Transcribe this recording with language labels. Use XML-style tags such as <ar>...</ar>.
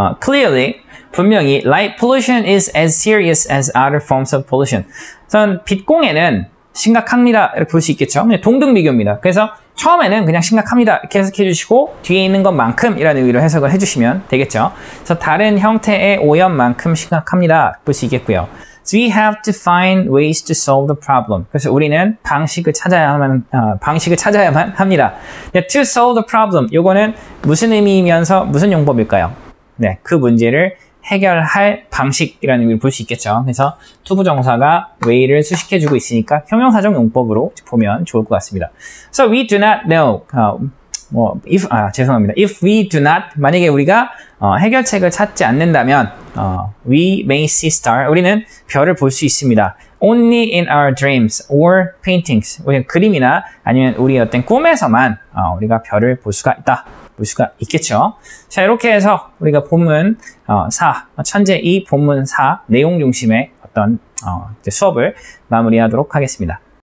<en>Clearly,</en> <ko>분명히</ko> <en>light pollution is as serious as other forms of pollution.</en> <ko>우선 빛공해는 심각합니다. 이렇게 볼 수 있겠죠. 동등 비교입니다. 그래서 처음에는 그냥 심각합니다. 이렇게 해석해 주시고 뒤에 있는 것만큼이라는 의미로 해석을 해주시면 되겠죠. 그래서 다른 형태의 오염만큼 심각합니다. 볼 수 있겠고요.</ko> <en>So we have to find ways to solve the problem.</en> <ko>그래서 우리는 방식을 찾아야만 합니다.</ko> <en>To solve the problem.</en> <ko>요거는 무슨 의미이면서 무슨 용법일까요? 네, 그 문제를 해결할 방식이라는 의미를 볼 수 있겠죠. 그래서 투부정사가 way를 수식해주고 있으니까 형용사적 용법으로 보면 좋을 것 같습니다.</ko> <en>So we do not know. If we do not,</en> <ko>만약에 우리가 해결책을 찾지 않는다면</ko> <en>we may see star.</en> <ko>우리는 별을 볼 수 있습니다.</ko> <en>Only in our dreams or paintings.</en> <ko>우리 그림이나 아니면 우리 어떤 꿈에서만 우리가 별을 볼 수가 있겠죠. 자, 이렇게 해서 우리가 본문 4, 천재 2 본문 4 내용 중심의 어떤 수업을 마무리하도록 하겠습니다.</ko>